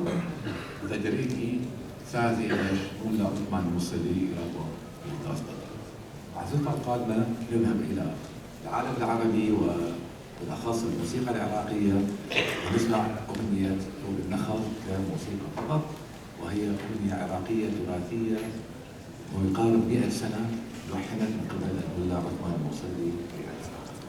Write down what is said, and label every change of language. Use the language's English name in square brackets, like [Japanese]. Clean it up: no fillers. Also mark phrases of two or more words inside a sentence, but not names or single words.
[Hungarian] Ez egy régi 100 éves Mulla Uthman Muszali Irakban írt azt. [Arabic] العزوفة القادمة نذهب إلى العالم العربي وبالأخص الموسيقى العراقية، ونسمع أغنية فوق النخل كموسيقى فقط، وهي أغنية عراقية تراثية ويقارب 100 سنة لحنت من قبل الملا عثمان الموصلي في العراق.